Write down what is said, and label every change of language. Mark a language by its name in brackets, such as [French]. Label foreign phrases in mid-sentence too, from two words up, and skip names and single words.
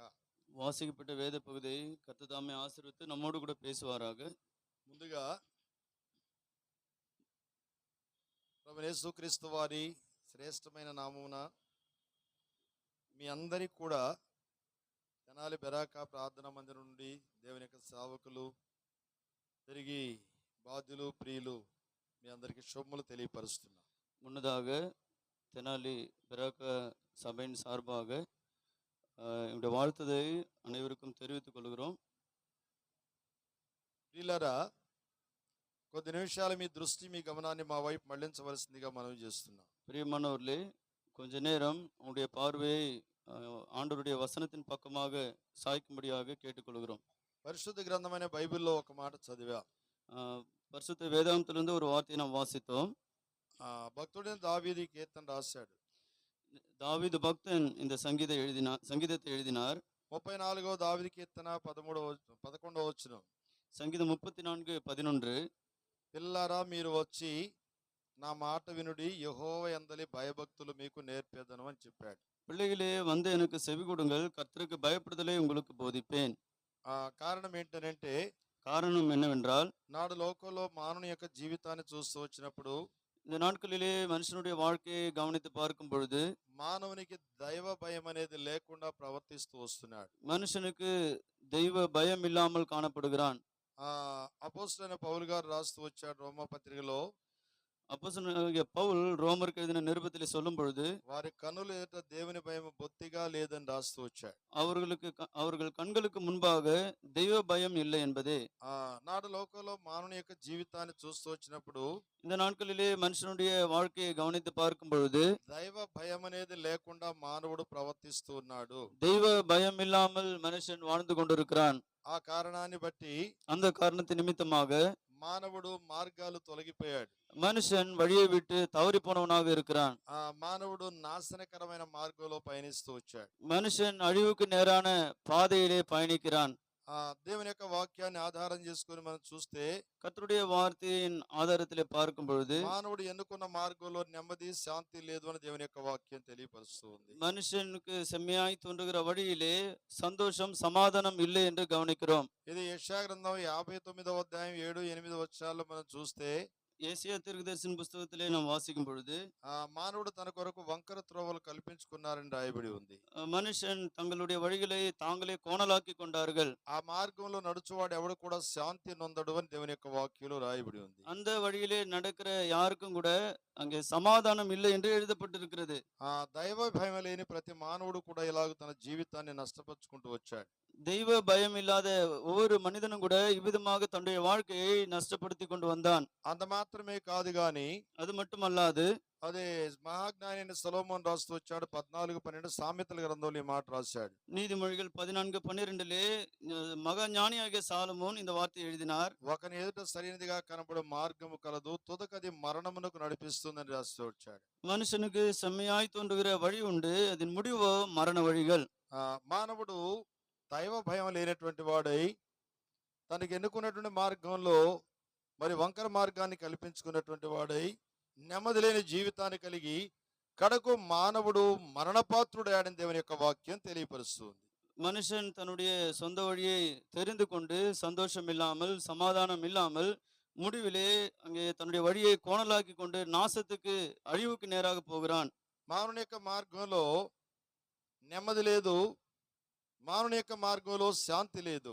[Tamil] வாசிக்கப்பட்ட வேத பகுதியை கர்த்தர் தாமே ஆசீர்வதித்து நம்மோடு கூட பேசுவாராக. [Telugu] ముందుగా ప్రభు యేసుక్రీస్తు వారి శ్రేష్టమైన నామమున మీ అందరికీ కూడా తెనాలి బెరాక ప్రార్థనా మందిరం నుండి దేవుని యొక్క సేవకులు, తిరిగి బాధ్యులు, ప్రియులు మీ అందరికీ శుభములు తెలియపరుస్తున్నాం. [Tamil] முன்னதாக தெனாலி பெராக்க சபையின் சார்பாக என்னுடைய வாழ்த்துதை அனைவருக்கும் தெரிவித்துக் கொள்கிறோம். [Telugu] ప్రియులారా, కొద్ది నిమిషాలు మీ దృష్టి, మీ గమనాన్ని మా వైపు మళ్లించవలసిందిగా మనవి చేస్తున్నాం. [Tamil] பிரியமானவர்களே, கொஞ்ச நேரம் உங்களுடைய பார்வையை ஆண்டவருடைய வசனத்தின் பக்கமாக சாய்க்கும்படியாக கேட்டுக்கொள்கிறோம். [Telugu] పరిశుద్ధ గ్రంథమైన బైబిల్లో ఒక మాట చదివా. [Tamil] பரிசுத்த வேதாந்தத்திலிருந்து ஒரு வார்த்தையை நாம் வாசித்தோம். [Telugu] భక్తుడైన దావీదు కీర్తన రాశాడు. [Tamil] தாவீது பக்தன் இந்த சங்கீதத்தை எழுதினார். [Telugu] 34వ దావీదు కీర్తన 11వ వచనం. [Tamil] சங்கீதம் 34:11. [Telugu] పిల్లారా మీరు వచ్చి నా మాట వినుడి, యెహోవా యందలి భయభక్తులు మీకు నేర్పేదను అని చెప్పాడు. [Tamil] பிள்ளைகளே வந்து எனக்கு செவி கொடுங்கள், கர்த்தருக்கு பயப்படுதலை உங்களுக்கு போதிப்பேன். [Telugu] కారణం ఏంటంటే, [Tamil] காரணம் என்னவென்றால், [Telugu] నాడు లోకంలో మానవుని యొక్క జీవితాన్ని చూస్తూ వచ్చినప్పుడు, [Tamil] இந்த நாட்களிலே மனுஷனுடைய வாழ்க்கையை கவனித்து பார்க்கும் பொழுது [Telugu] మానవునికి దైవ భయం అనేది లేకుండా ప్రవర్తిస్తూ వస్తున్నాడు. [Tamil] மனுஷனுக்கு தெய்வ பயம் இல்லாமல் காணப்படுகிறான். [Telugu] అపోస్తలుడైన పౌలు గారు రాస్తూ వచ్చాడు రోమా పత్రికలో. [Tamil] அப்போஸ்தலனாகிய பவுல் ரோமருக்கு எழுதின நிருபத்திலே சொல்லும் பொழுது, [Telugu] వారి కన్నుల ఎదుట దేవుని భయం బొత్తిగా లేదని రాస్తూ వచ్చాడు. [Tamil] அவர்கள் கண்களுக்கு முன்பாக தெய்வ பயம் இல்லை என்பதே. [Telugu] నాడు లోకంలో మానవుని యొక్క జీవితాన్ని చూస్తూ వచ్చినప్పుడు, [Tamil] இந்த நாட்களிலே மனுஷனுடைய வாழ்க்கையை கவனித்து பார்க்கும் பொழுது [Telugu] దైవ భయం అనేది లేకుండా మానవుడు ప్రవర్తిస్తూ ఉన్నాడు. [Tamil] தெய்வ பயம் இல்லாமல் மனுஷன் வாழ்ந்து கொண்டிருக்கிறான். [Telugu] ఆ కారణాన్ని బట్టి, [Tamil] அந்த காரணத்தின் நிமித்தமாக [Telugu] మానవుడు మార్గాలు తొలగిపోయాడు. [Tamil] மனுஷன் வழியை விட்டு தவறி போனவனாக இருக்கிறான். [Telugu] మానవుడు నాశనకరమైన మార్గంలో పయనిస్తూ వచ్చాడు. [Tamil] மனுஷன் அழிவுக்கு நேரான பாதையிலே பயணிக்கிறான். [Telugu] దేవుని యొక్క వాక్యాన్ని ఆధారం చేసుకుని మనం చూస్తే, [Tamil] கர்த்தருடைய வார்த்தையின் ஆதாரத்திலே பார்க்கும் பொழுது [Telugu] మానవుడు ఎన్నుకున్న మార్గంలో నెమ్మది, శాంతి లేదు అని దేవుని యొక్క వాక్యం తెలియపరుస్తూ ఉంది. [Tamil] மனுஷனுக்கு செம்மையாய் தோன்றுகிற வழியிலே சந்தோஷம், சமாதானம் இல்லை என்று கவனிக்கிறோம். [Telugu] ఇది యెషయా గ్రంథం 59వ అధ్యాయం 7-8 వచనాల్లో మనం చూస్తే, [Tamil] ஏசாயா தீர்க்கதரிசன புஸ்தகத்திலே நாம் வாசிக்கும் பொழுது [Telugu] మానవుడు తన కొరకు వంకర త్రోవలు కల్పించుకున్నారని రాయబడి ఉంది. [Tamil] மனுஷன் தங்களுடைய வழிகளை தாங்களே கோணலாக்கி கொண்டார்கள். [Telugu] ఆ మార్గంలో నడుచువాడు ఎవడు కూడా శాంతి నొందడు అని దేవుని యొక్క వాక్యంలో రాయబడి ఉంది. [Tamil] அந்த வழியிலே நடக்கிற யாருக்கும் கூட அங்கே சமாதானம் இல்லை என்று எழுதப்பட்டிருக்கிறது. [Telugu] దైవ భయం లేని ప్రతి మానవుడు కూడా ఇలాగ తన జీవితాన్ని నష్టపరుచుకుంటూ వచ్చాడు. [Tamil] தெய்வ பயம் இல்லாத ஒவ்வொரு மனிதனும் கூட இவ்விதமாக தன்னுடைய வாழ்க்கையை நஷ்டப்படுத்தி கொண்டு வந்தான். [Telugu] అంత మాత్రమే కాదు గాని, [Tamil] அது மட்டுமல்லாது, [Telugu] అదే మహాజ్ఞాని అయిన సొలొమోను రాస్తూ వచ్చాడు. 14:12 సామెతల గ్రంథంలో ఈ మాట రాశాడు. [Tamil] நீதிமொழிகள் 14:12 மகா ஞானியாகிய சாலமோன் இந்த வார்த்தை எழுதினார். [Telugu] ఒకని ఎదుట సరైనదిగా కనబడు మార్గము కలదు, తుదకది మరణమునకు నడిపిస్తుందని రాస్తూ వచ్చాడు. [Tamil] மனுஷனுக்கு செம்மையாய் தோன்றுகிற வழி உண்டு, அதன் முடிவோ மரண வழிகள். [Telugu] మానవుడు దైవ భయం లేనటువంటి వాడై తనకి ఎన్నుకున్నటువంటి మార్గంలో మరి వంకర మార్గాన్ని కల్పించుకున్నటువంటి వాడై నెమ్మది లేని జీవితాన్ని కలిగి కడకు మానవుడు మరణపాత్రుడని దేవుని యొక్క వాక్యం తెలియపరుస్తుంది. [Tamil] மனுஷன் தன்னுடைய சொந்த வழியை தெரிந்து கொண்டு சந்தோஷம் இல்லாமல், சமாதானம் இல்லாமல், முடிவிலே அங்கே தன்னுடைய வழியை கோணலாக்கி கொண்டு நாசத்துக்கு, அழிவுக்கு நேராக போகிறான். [Telugu] మానవుని యొక్క మార్గంలో నెమ్మది లేదు, మానవుని యొక్క మార్గంలో శాంతి లేదు.